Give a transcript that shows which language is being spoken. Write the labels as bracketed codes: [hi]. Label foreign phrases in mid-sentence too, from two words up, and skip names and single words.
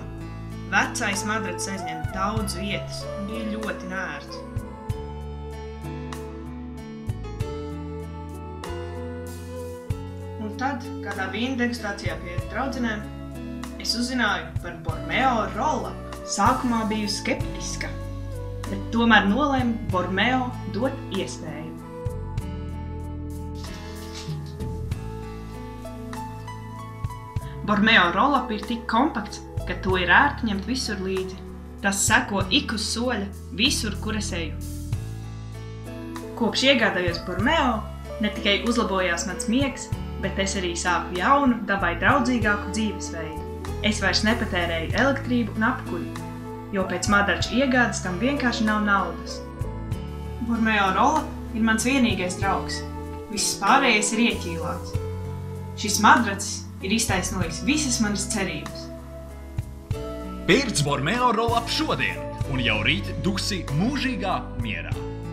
[lv] Vecais madracis aizņem daudz vietas un bija ļoti neērts. Un tad, kādā vīna degustācijā pie draudzenēm, es uzzināju par Bormeo roll-up. Sākumā biju skeptiska, bet tomēr nolēmu Bormeo dot iespēju. Bormeo roll-up ir tik kompakts, ka to ir ērti ņemt visur līdzi. Tas seko ik uz soļa visur, kur es eju. Kopš iegādājos Bormeo, ne tikai uzlabojās mans miegs, bet es arī sāku jaunu, dabai draudzīgāku dzīvesveidu. Es vairs nepatērēju elektrību un apkuri, jo pēc madrača iegādes tam vienkārši nav naudas. Bormeo roll-up ir mans vienīgais draugs. Viss pārējais ir ieķīlāts. Šis madracis ir iztaisnojis visas manas cerības. Pirc Bormeo roll-up šodien, un jau rīt duksi mūžīgā mierā.